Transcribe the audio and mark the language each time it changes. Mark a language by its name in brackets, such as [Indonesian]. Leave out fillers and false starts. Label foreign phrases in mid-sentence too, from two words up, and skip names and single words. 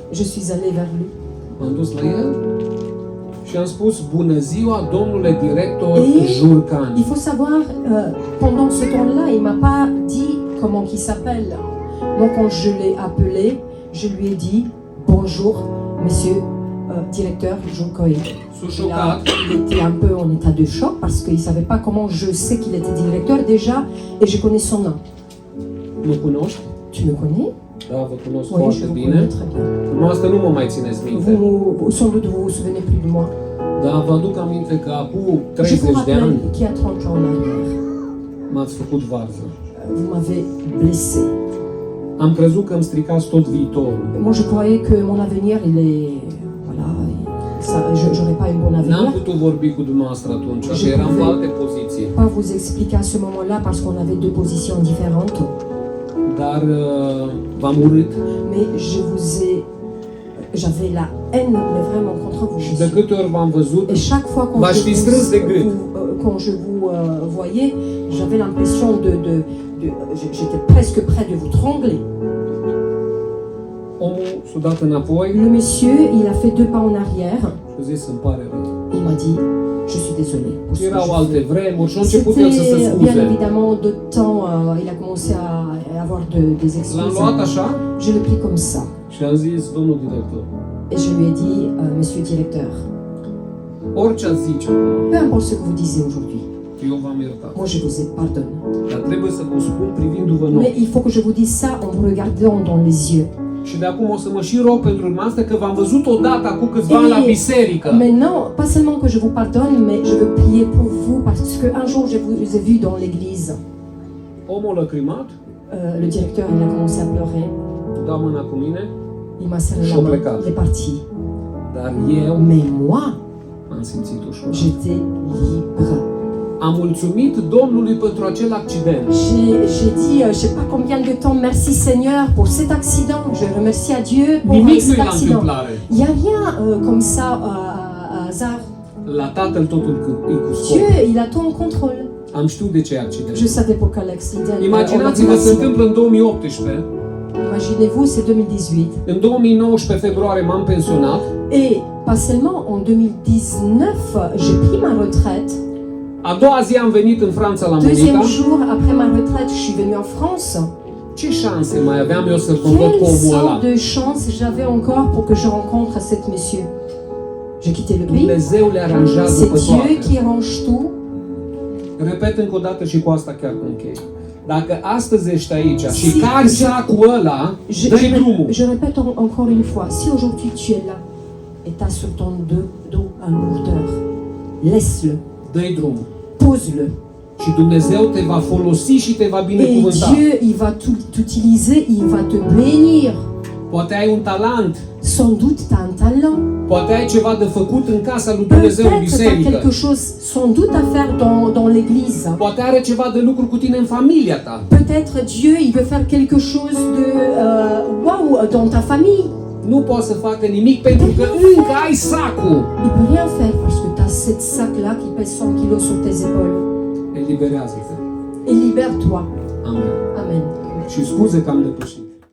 [French] Je suis allée vers lui. [Romanian] m-am dus la el și am spus, bună ziua, domnule director [French] Et Jurcan. il faut savoir, pendant ce temps-là, il m'a pas dit comment il s'appelle. Donc quand je l'ai appelé, je lui ai dit bonjour, monsieur directeur Joukoy. [Romanian] Sunt [French] Là, [Romanian] șocat. [French] il était un peu en état de choc parce qu'il ne savait pas comment je sais qu'il était directeur déjà et je connais son nom. [Romanian] Mă cunoști? [French] Tu me connais? [Romanian] Da, vă cunosc [French] Oui, je [Romanian] foarte [French] vous [Romanian] bine. [French] connais très bien. [Romanian] Noastră nu mă mai țineți minte. [French] Sans doute vous vous souvenez plus de moi. [Romanian] Dar vă aduc aminte că acum [French] Je vous [Romanian] 30 de [French] rappelle [Romanian] ani [French] qu'il y a 30 ans en arrière, [Romanian] m-ați făcut varză. [French] vous m'avez blessé. [Romanian] Am crezut că îmi stricați tot viitorul. [French] Moi, je croyais que mon avenir, il est... Voilà, j'aurais pas une bonne [Romanian] N-am [French] avenir. [Romanian] putut vorbi cu dumneavoastră atunci, că [French] Je [Romanian] eram pe [French] pouvais- [Romanian] alte poziții. [French] Pas vous expliquer à ce moment-là parce qu'on avait deux positions différentes. [Romanian] Dar v-am urât [French] Mais je vous ai... J'avais la haine, mais vraiment contre vous. [Romanian] și de câte ori v-am văzut, [French] Et chaque fois quand [Romanian] V-aș [French] je [Romanian] fi strâns de gât. [French] quand je vous voyais, j'avais l'impression j'étais presque près de vous trembler. [Romanian] omul s-a dat înapoi [French] Le monsieur, il a fait deux pas en arrière. [Romanian] și a zis, îmi pare rău. [French] Il m'a dit, je suis désolé. Pour ce que [Romanian] Erau [French] je [Romanian] alte [French] fais. [Romanian] vremuri și a început el să se [French] C'était bien [Romanian] scuze. [French] évidemment d'autres temps, il a commencé à avoir des [Romanian] L-am [French] excuses. [Romanian] luat așa [French] Je l'ai pris comme ça. [Romanian] și am zis, domnul director, [French] Et je lui ai dit, monsieur directeur, [Romanian] orice ați zice acum, [French] peu importe ce que vous disiez aujourd'hui, [Romanian] eu v-am iertat. [French] moi je vous ai pardonné. [Romanian] Dar trebuie să vă spun privindu-vă în [French] Mais [Romanian] ochi. [French] il faut que je vous dise ça en vous regardant dans les yeux. [Romanian] Și de acum o să mă și rog pentru dumneavoastră că v-am văzut odată acum câțiva ani la biserică. [French] Maintenant, pas seulement que je vous pardonne, mais je veux prier pour vous parce qu'un jour je vous ai vu dans l'église. [Romanian] Omul a lăcrimat, [French] Le directeur, il a commencé à pleurer. [Romanian] da mâna cu mine, [French] Il m'a serré la [Romanian] Și-a [French] main. [Romanian] plecat. [French] Il est parti. [Romanian] dar eu [French] Mais moi, [Romanian] am simțit ușor. [French] j'étais libre. [Romanian] Am mulțumit Domnului pentru acel accident. [French] J'ai dit, je sais pas combien de temps, merci Seigneur pour cet accident. Je remercie à Dieu pour [Romanian] Nimic [French] cet [Romanian] nu-i la [French] accident. [Romanian] întâmplare. [French] Il n'y a rien comme ça à hasard. [Romanian] La Tatăl totul e cu scop. [French] Dieu, il a tout en contrôle. [Romanian] Am știut de ce e accident. [French] Je savais pour quel accident. [Romanian] Imaginați-vă, se întâmplă în 2018. [French] Imaginez-vous, c'est 2018. [Romanian] În 2019 februarie m-am pensionat. [French] Et pas seulement en 2019, j'ai pris ma retraite. [Romanian] A doua zi am venit în Franța la [French] Deuxième [Romanian] Monica. [French] jour, après ma retraite, je suis venue en France. [Romanian] Ce șanse mai aveam eu să mă văd cu [French] Quelle [Romanian] omul ăla? [French] sorte de chance j'avais encore pour que je rencontre cet monsieur. J'ai quitté le pays. [Romanian] Dumnezeu le aranjează [French] C'est [Romanian] pe [French] Dieu [Romanian] toate. [French] qui arrange tout. [Romanian] Repet încă o dată și cu asta chiar închei. Dacă astăzi ești aici și [French] Si- [Romanian] cari sacul ăla, dă-i drumul. [French] Je répète encore une fois, si aujourd'hui tu es là et tu as sur ton dos un lourdeur, laisse-le, [Romanian] Dă-i drumul. [French] pose-le. [Romanian] Și Dumnezeu te va folosi și te va [French] Et [Romanian] binecuvânta. [French] Dieu, il va t'utiliser, il va te bénir. [Romanian] Poate ai un talent, [French] Sans doute, tu as un talent. [Romanian] poate ai ceva de făcut în casa lui Dumnezeu în [French] Peut-être tu as [Romanian] biserică. [French] quelque chose sans doute à faire dans l'église. [Romanian] Poate are ceva de lucru cu tine în familia ta. [French] Peut-être Dieu, il veut faire quelque chose de waouh dans ta famille. [Romanian] Nu poate să facă nimic pentru că încă ai sacul. [French] Il peut rien faire parce que tu as cette sac-là qui pèse 100 kilos sur tes épaules. [Romanian] Eliberează-te. [French] Et libère-toi. [Romanian] Amen. [French] Amen. [Romanian] Și scuze că am depășit.